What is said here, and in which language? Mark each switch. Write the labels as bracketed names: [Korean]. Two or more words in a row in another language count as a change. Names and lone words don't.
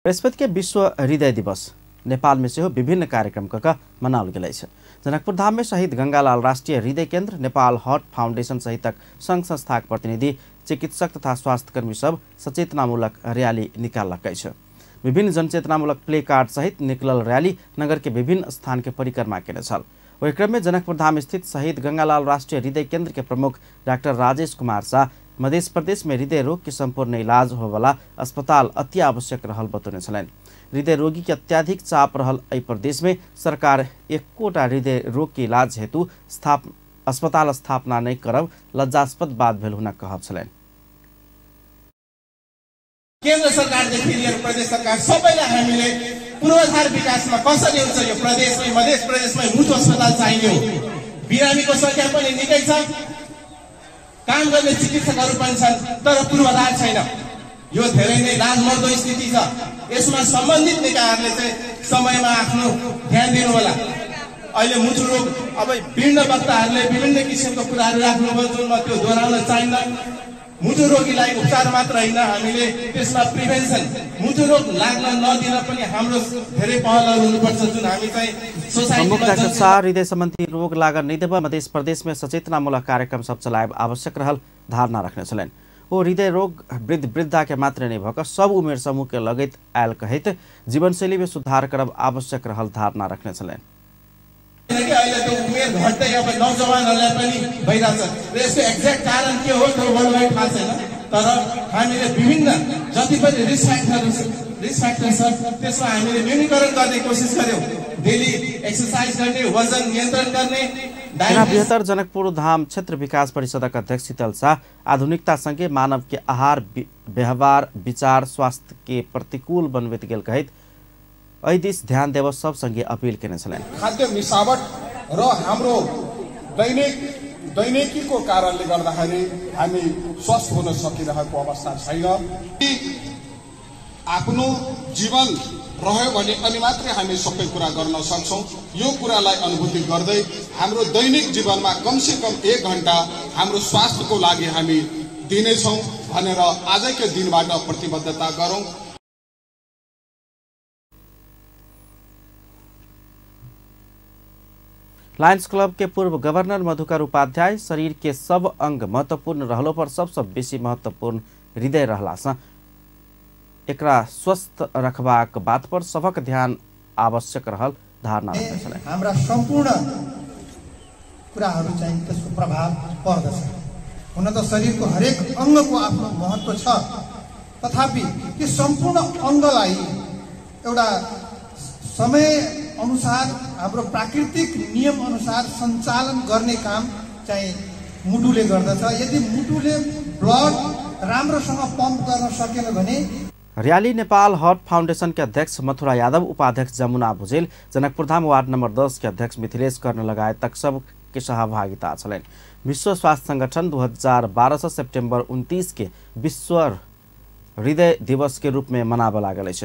[Maithili] बृहस्पति के विश्व हृदय दिवस नेपाल में से हो विभिन्न कार्यक्रम मनाउल गेल छै। जनकपुर धाम में शहीद गंगालाल राष्ट्रीय हृदय केन्द्र, नेपाल हार्ट फाउंडेशन सहितक संघ संस्थाक प्रतिनिधि, चिकित्सक तथा स्वास्थ्यकर्मी सब सचेतनामूलक रैली निकालक छै। विभिन्न जनचेतनामूलक प्ले कार्ड सहित निकलल रैली नगर के विभिन्न स्थान के परिक्रमा केने छल। वही क्रम में जनकपुर धाम स्थित शहीद गंगालाल राष्ट्रीय हृदय केन्द्र के प्रमुख डाक्टर राजेश कुमार शाह मध्य प्रदेश में हृदय रोग के संपूर्ण इलाज होवाला अस्पताल अति आवश्यक रहल बतौने छलैन। हृदय रोगी के अत्याधिक चाप रहल एहि प्रदेश में सरकार एकोटा हृदय रोग के इलाज हेतु अस्पताल स्थापना नहीं करब लज्जास्पद बात भेल हुन कहब छलैन। [Nepali] केन्द्र सरकारदेखि लिएर प्रदेश सरकार सबैलाई हामीले पूर्वाधार विकासमा कसरी हुन्छ यो प्रदेशमै मध्य प्रदेशमै मुठ अस्पताल चाहियो। बिरामीको संख्या पनि निकै छ, काम गर्ने चिकित्सकहरू पनि छन्, तर पूर्वाधार छैन। यो धेरै नै लाजमर्दो स्थिति छ। यसमा सम्बन्धित निकायहरूले चाहिँ समयमा आफ्नो ध्यान दिनु होला। अहिले मुटु रोग अब विभिन्न वक्ताहरूले विभिन्न किसिमको कुराहरू राख्नुभयो जुन म त्यो दोहोऱ्याउन चाहिन्न। मुटु रोगीलाई उपचार मात्र होइन, हामीले त्यसमा प्रिभेन्सन मुटु रोग लाग्न नदिन पनि हाम्रो धेरै पहलहरू हुनुपर्छ जुन हामी चाहिँ [Maithili] प्रमुख डाक्टर शाह हृदय सम्बन्धी रोग लागन नहीं देव मध्य प्रदेश में सचेतनामूलक कार्यक्रम सब चलाए आवश्यक रहल धारणा रखने छलैन। वो हृदय रोग वृद्ध वृद्धा के मात्र नहीं भक सब उमेर समूह के लगत आयल कहित जीवनशैली में सुधार करब आवश्यक रहल धारणा रखने छलैन। [Nepali] अहिले त्यो उमेर घट्दै अब नौजवानहरूलाई पनि भइरहेछ। यसको एक्ज्याक्ट कारण के हो त्यो मलाई थाहा छैन, तर हामीले विभिन्न जति पनि [English] risk factor [Nepali] छ त्यसमा हामीले न्यूनीकरण गर्ने कोसिस गर्यौं। [English] daily exercise [Nepali] गर्ने, वजन नियन्त्रण गर्ने। [Maithili] बृहत्तर जनकपुर धाम क्षेत्र विकास परिषदका अध्यक्ष शीतल शाह आधुनिकता सँगै मानव के आहार व्यवहार विचार स्वास्थ्य के प्रतिकूल बनबैत गेल कहित दिस ध्यान देव सब संगे अपील केने छलैन। [Nepali] खाद्य मिसावट र हाम्रो दैनिकीको कारणले गर्दाखेरि हामी स्वस्थ हुन सकिरहेको अवस्था छैन। आफ्नो जीवन रह्यो भने अनि मात्रै हामी सबै कुरा गर्न सक्छौं। यो कुरालाई अनुभूति गर्दै हाम्रो दैनिक जीवनमा कमसे कम 1 घण्टा हाम्रो स्वास्थ्यको लागि हामी दिनेछौं भनेर आजकै दिनबाट प्रतिबद्धता गरौं। [Maithili] लायन्स क्लब के पूर्व गवर्नर मधुकर उपाध्याय शरीर के सब अंग महत्वपूर्ण रहलो पर सबसे बेसी महत्वपूर्ण हृदय रहला एकरा स्वस्थ रखबाक बात पर सबक ध्यान आवश्यक रहल धारणा रखने छले। [Nepali] हाम्रा सम्पूर्ण कुराहरू चाहिँ त्यसको प्रभाव पर्दछ। हुन त शरीरको हरेक अंगको आफ्नो महत्व छ, तथापि त्यो सम्पूर्ण अंगलाई एउटा समय अनुसार हाम्रो प्राकृतिक नियम अनुसार सञ्चालन गर्ने काम चाहिँ मुटुले गर्दछ। यदि मुटुले ब्लड राम्रोसँग पम्प गर्न सकेन भने। [Maithili] रैली नेपाल हार्ट फाउंडेशन के अध्यक्ष मथुरा यादव, उपाध्यक्ष जमुना भुजेल, जनकपुर धाम वार्ड नंबर 10 के अध्यक्ष मिथिलेश कर्ण लगायत तक सब के सहभागिता छलैन। विश्व स्वास्थ्य संगठन 2012 से सितंबर 29 के विश्व हृदय दिवस के रूप में मनाब लागल है।